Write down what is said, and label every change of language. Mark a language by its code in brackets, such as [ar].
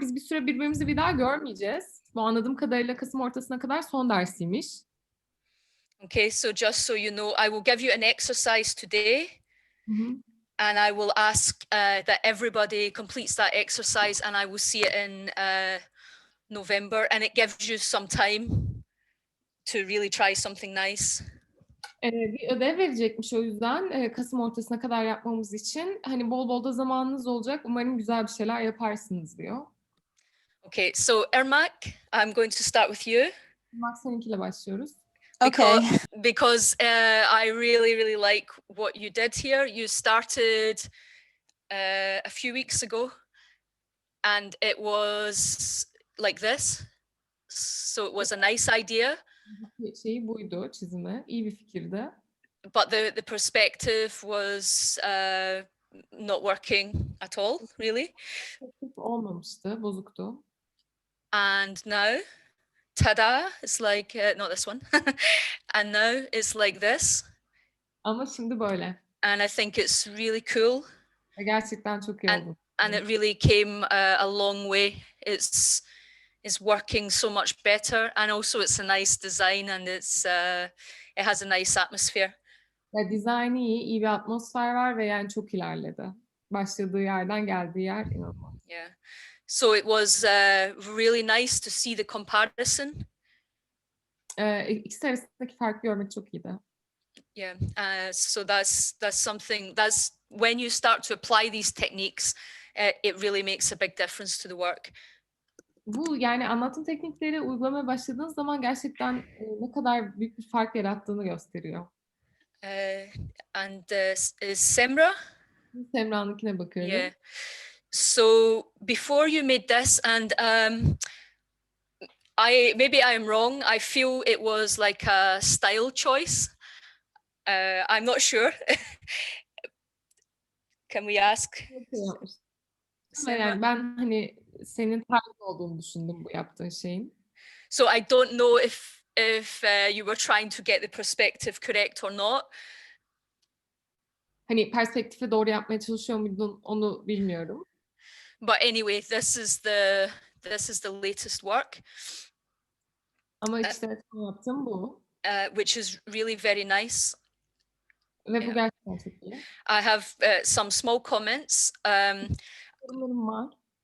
[tr] Biz bir süre birbirimizi bir daha görmeyeceğiz. Bu anladığım kadarıyla Kasım ortasına kadar son dersiymiş. [en] Okay, so just so you know, I will give you an exercise today. Hı-hı. And I will ask that everybody completes that exercise, and I will see it in November, and it gives you some time to really try something nice. [tr] Bir ödev verecekmiş o yüzden Kasım ortasına kadar yapmamız için. Hani bol bol da zamanınız olacak. Umarım güzel bir şeyler yaparsınız diyor. [en] Okay, so Irmak, I'm going to start with you. [tr] Max seninkiyle başlıyoruz. [en] Okay. Because I really like what you did here. You started a few weeks ago, and it was like this. So it was a nice idea. [tr] Şeyi buydu, çizimi. İyi bir fikirdi. [en] But the perspective was not working at all, really. [tr] Olmamıştı, bozuktu. [en] And now, ta-da, it's like, not this one. And now it's like this. [tr] Ama şimdi böyle. [en] And I think it's really cool. [tr] Gerçekten çok iyi oldu. [en] And it really came a long way. It's working so much better, and also it's a nice design, and it has a nice atmosphere. [tr] Ya dizaynı iyi bir atmosfer var ve yani çok ilerledi. Başladığı yerden geldiği yer inanılmaz. [en] Yeah. So it was really nice to see the comparison. [tr] İkisi arasındaki farkı görmek çok iyiydi. [en] Yeah. So that's something. That's when you start to apply these techniques, it really makes a big difference to the work. [tr] Bu yani anlattığım teknikleri uygulamaya başladığınız zaman gerçekten ne kadar büyük bir fark yarattığını gösteriyor. [en] And is Semra? [tr] Semra'nınkine bakıyorum. [en] Yeah. So before you made this, and maybe I am wrong. I feel it was like a style choice. I'm not sure. Can we ask? [tr] Yani ben hani senin tarzın olduğunu düşündüm bu yaptığın şeyin. [en] So I don't know if you were trying to get the perspective correct or not. [tr] Hani perspektifi doğru yapmaya çalışıyor muydun onu bilmiyorum. [en] But anyway, this is the latest work. [tr] Ama işte yaptığım bu. [en] Which is really very nice. [tr] Ve bu gerçekten çok iyi. [en] I have some small comments. [tr] Yorumlarım var.